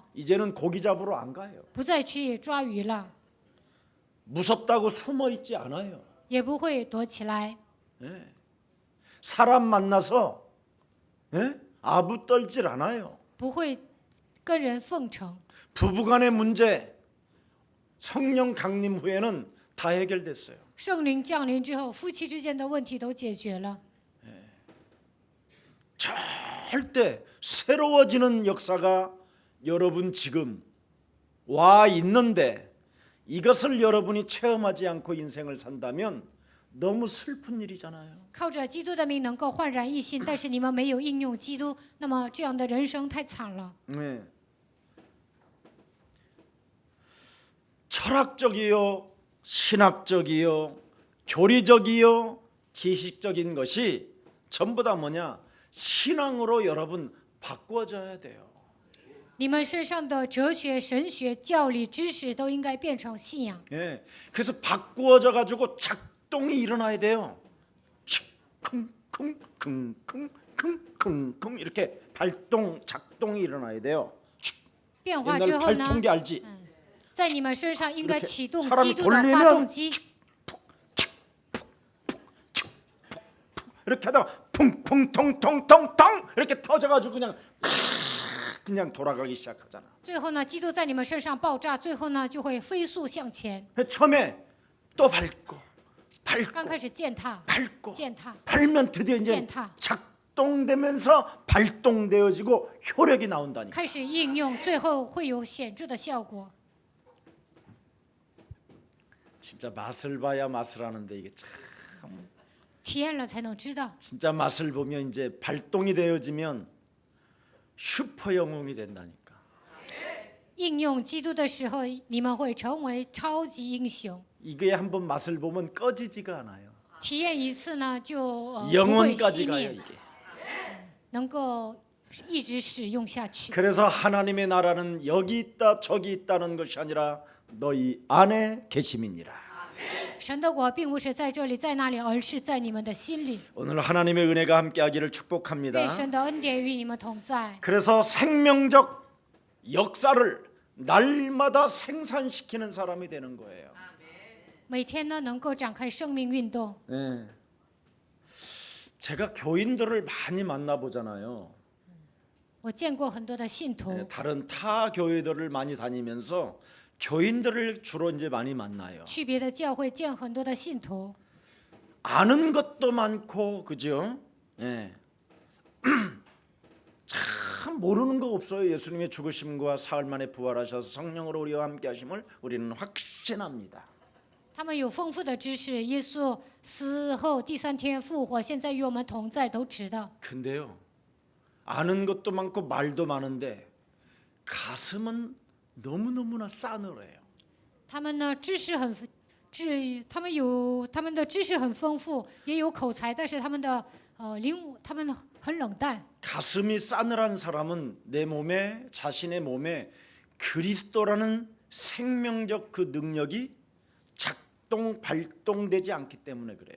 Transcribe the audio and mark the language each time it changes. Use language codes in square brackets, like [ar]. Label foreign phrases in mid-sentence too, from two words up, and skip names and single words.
[ko] 이제는 고기 잡으러 안 가요. [zh] 不再去抓鱼了， [ko] 무섭다고 숨어 있지 않아요. [zh] 也不会躲起来， [ko] 사람 만나서 아부 떨질 않아요. [zh] 不会跟人奉承。 [ko] 부부간의 문제 성령 강림 후에는 다 해결됐어요. [zh] 圣灵降临之后，夫妻之间的问题都解决了。 [ko] 절대 새로워지는 역사가 여러분 지금 와 있는데 이것을 여러분이 체험하지 않고 인생을 산다면 너무 슬픈 일이잖아요. [zh] 靠着基督的名能够焕然一新，但是你们没有应用基督，那么这样的人生太惨了。 [ko] 네. 철학적이요, 신학적이요, 교리적이요, 지식적인 것이 전부 다 뭐냐? 신앙으로 여러분 바꿔져야 돼요. [zh] 你们身上的哲学、神学、教理、知识都应该变成信仰。 [ko] 예. 그래서 바꾸어져 가지고 작동이 일어나야 돼요. 쿵쿵쿵쿵쿵 쿵쿵쿵 이렇게 발동 작동이 일어나야 돼요. [zh] 变化之 [ko] 옛날 [zh] 后呢， [ko] 발통기 알지? [zh] 在你们身上应该 [ko] 이렇게 [zh] 启动 [ko] 사람이 [zh] 基督的发 [ko] 돌리면 [zh] 动机。 [ko] 이렇게 하다가 쿵쿵통통통통 이렇게 터져가지고 그냥 돌아가기 시작하잖아. [zh] 最后呢，基督在你们身上爆炸，最后呢就会飞速向前。 [ko] 처음에 또 밟고 [zh] 刚开始践踏， [ko] 밟고 [zh] 践踏， [ko] 밟으면 드디어 이제 [zh] 践踏。 [ko] 작동되면서 발동되어지고 효력이 나온다니까. [zh] 开始应用，最后会有显著的效果。 [ko] 진짜 맛을 봐야 맛을 아는데 이게 참 [zh] 体验了才能知道， [ko] 진짜 맛을 보면 이제 발동이 되어지면 슈퍼 영웅이 된다니까. [zh] 应用基督的时候，你们会成为超级英雄。 [ko] 이게 한번 맛을 보면 꺼지지가 않아요. [zh] 体验一次呢，就不会 [ko] 영원까지 [zh] 熄 [ko] 가요 [zh] 灭， [ko] 이게. [zh] 能够一直使用下去。 [ko] 그래서 하나님의 나라는 여기 있다 저기 있다는 것이 아니라 너희 안에 계심이니라. [zh] 神的国并不是在这里在那里，而是在你们的心里。 [ko] 오늘 하나님의 은혜가 함께하기를 축복합니다. [zh] 愿神的恩典与你们同在。 [ko] 그래서 생명적 역사를 날마다 생산시키는 사람이 되는 거예요. [zh] 每天呢，能够展开生命运动。 [ko] 네. 제가 교인들을 많이 만나보잖아요. [zh] 我见过很多的信徒， [ko] 네, 다른 타 교회들을 많이 다니면서 교인들을 주로 이제 많이 만나요. [zh] 去别的教会见很多的信徒， [ko] 아는 것도 많고 그죠? 네. 참 모르는 거 없어요. 예수님의 죽으심과 사흘 만에 부활하셔서 성령으로 우리와 함께하심을 우리는 확신합니다. [zh] 他们有丰富的知识。耶稣死后第3天复活，现在与我们同在，都知道。 [ko] 근데요, 아는 것도 많고 말도 많은데 가슴은 너무너무나 싸늘해요. [zh] 他们呢，他们的知识很丰富，也有口才，但是他们的他们很冷淡。 [ko] 가슴이 싸늘한 사람은 내 몸에 자신의 몸에 그리스도라는 생명적 그 능력이 발동되지 않기 때문에 그래요.